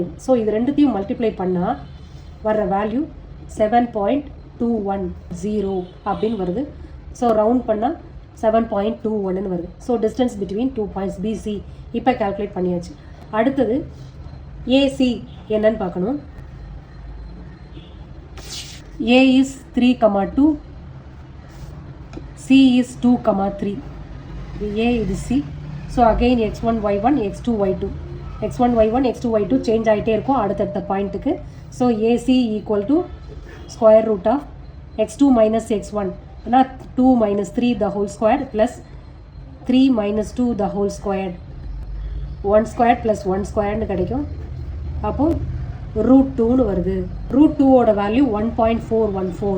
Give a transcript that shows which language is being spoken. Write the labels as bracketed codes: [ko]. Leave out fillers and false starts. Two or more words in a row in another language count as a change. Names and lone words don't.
[ta] ஸோ இது ரெண்டுத்தையும் மல்டிப்ளை பண்ணால் வர்ற வேல்யூ 7.210 அப்படின்னு வருது. [en] so round [ta] பண்ணால் 7.21 வருது. [en] so distance between 2 points PC இப்போ கால்குலேட் பண்ணியாச்சு. [ta] அடுத்தது ஏசி என்னன்னு பார்க்கணும். [en] A is 3, 2, C is 2, 3. A is C. So again x1, y1, x2, y2. [ta] x1, y1, x2, y2 சேஞ்ச் ஆகிட்டே இருக்கும் அடுத்தடுத்த பாயிண்ட்டுக்கு. [en] so AC equal to square root of x2 minus x1 ஆனால் 2 minus 3 the whole square plus 3 minus 2 the whole square 1 square plus 1 square கிடைக்கும். [ta] அப்போது √2 வருது. √2 வேல்யூ 1.414.